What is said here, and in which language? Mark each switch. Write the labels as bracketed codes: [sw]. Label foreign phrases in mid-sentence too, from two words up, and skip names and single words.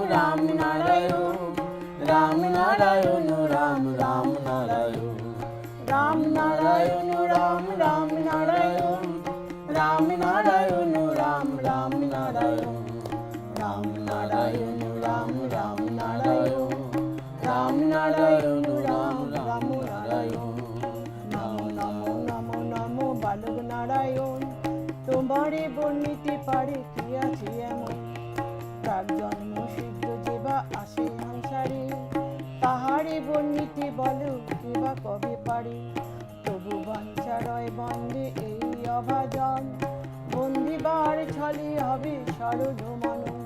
[sa] राम नारायण, राम नारायण राम राम नारायण, राम नारायण राम राम नारायण, राम नारायण राम राम नारायण, राम नारायण राम राम नारायण, राम नारायण राम राम नारायण, नमो नमो नमो नमो बालक नारायण, [bn] तुम्हारे বর্ণিতে পারে কি আছে এমন, তার জন্ম সিদ্ধ যেবা আসে সংসারে, তাহারে বর্ণিতে বলো কেবা কবে পারে, তবু বাঞ্ছারয় বন্দে এই অভাজন, বন্দিবার ছলে হবে সরল মন,